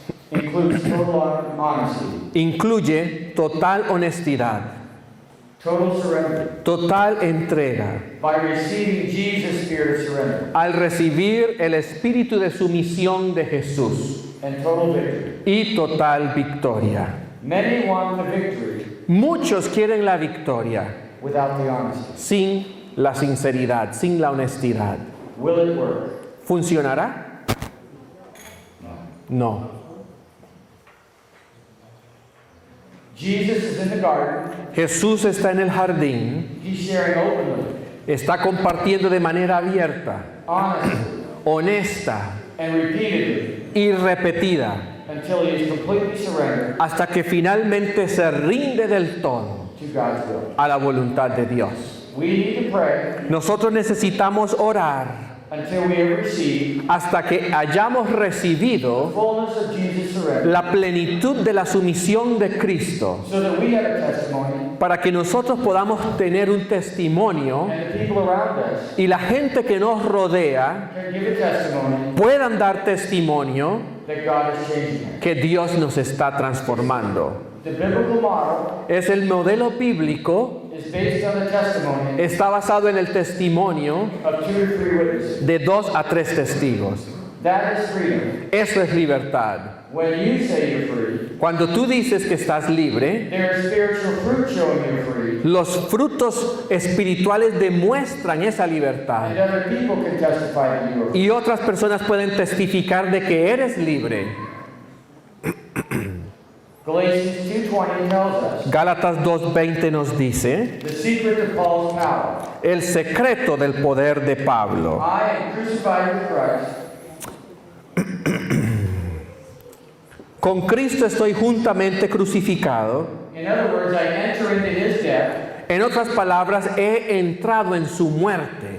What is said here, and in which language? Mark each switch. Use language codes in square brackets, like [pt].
[en] includes total honesty, [es] incluye total honestidad, [en] total surrender. [es] total entrega, [en] By receiving Jesus' spirit of surrender [es] al recibir el espíritu de sumisión de Jesús [en] and total victory. [es] y total victoria. [en] Many want the victory [es] Muchos quieren la victoria [en] without the honesty. [es] sin la sinceridad, sin la honestidad. [en] Will it work? [es] ¿Funcionará? [en] No. Jesus is in the garden. [es] Jesús está en el jardín, [en] He's sharing openly, [es] está compartiendo de manera abierta, [en] honestly, [es] honesta [en] and repeatedly [es] y repetida, [en] until he is completely surrendered [es] hasta que finalmente se rinde del todo [en] to God's will. [es] a la voluntad de Dios. [en] We need to pray [es] Nosotros necesitamos orar [en] until we have received [es] hasta que hayamos recibido [en] fullness of Jesus' surrender, [es] la plenitud de la sumisión de Cristo, [en] so that we have a testimony [es] para que nosotros podamos tener un testimonio [en] and the people around us [es] y la gente que nos rodea [en] can give a testimony [es] puedan dar testimonio [en] that God is changing them. [es] que Dios nos está transformando. [en] The biblical model [es] Es el modelo bíblico, [en] is based on the testimony [es] está basado en el testimonio [en] of 2 or 3 witnesses. [es] de 2 a 3 testigos. [en] That is freedom. [es] Eso es libertad. [en] When you say you're free, [es] Cuando tú dices que estás libre, [en] there is spiritual fruit showing you're free, [es] los frutos espirituales demuestran esa libertad. [en] and other people can testify that you are free. [es] Y otras personas pueden testificar de que eres libre. [en] Galatians 2:20 tells us [es] Gálatas 2:20 nos dice, [en] the secret of Paul's power. [es] el secreto del poder de Pablo. [en] I am crucified with Christ. [es] Con Cristo estoy juntamente crucificado. [en] In other words, I enter into his death, [es] En otras palabras, he entrado en su muerte,